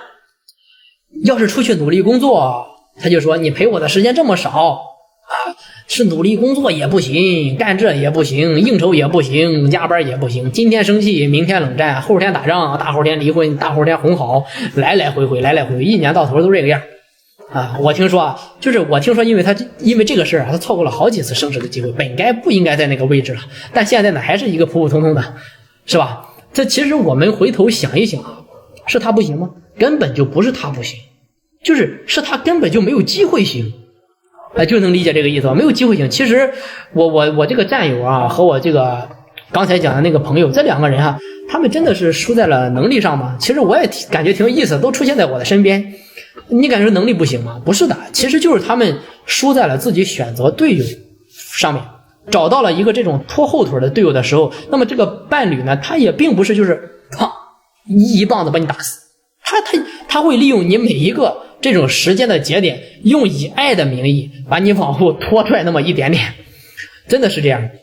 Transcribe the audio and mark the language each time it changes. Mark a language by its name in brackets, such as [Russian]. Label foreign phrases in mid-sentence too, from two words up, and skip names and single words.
[Chinese] 要是出去努力工作，他就說你陪我的時間這麼少是努力工作也不行，幹這也不行，應酬也不行，加班也不行，今天生氣明天冷戰，後天打仗，大後天離婚，大後天哄好，來來回回一年到頭都這個樣我聽說因為這個事他錯過了好幾次升職的機會，本該不應該在那個位置了，但現在呢還是一個普普通通的，是吧？這其實我們回頭想一想是他不行嗎？根本就不是他不行，是他根本就沒有機會行就能理解這個意思，沒有機會行。其實我這個戰友和我這個剛才講的那個朋友，這兩個人他們真的是輸在了能力上嗎？其實我也感覺挺有意思，都出現在我的身邊。你感覺能力不行嗎？不是的，其實就是他們輸在了自己選擇隊友上面，找到了一個這種拖後腿的隊友的時候，那麼這個伴侶呢，他也並不是就是一棒子把你打死，他會利用你每一個這種時間的節點，用以愛的名義把你往後拖拽那麼一點點，真的是這樣。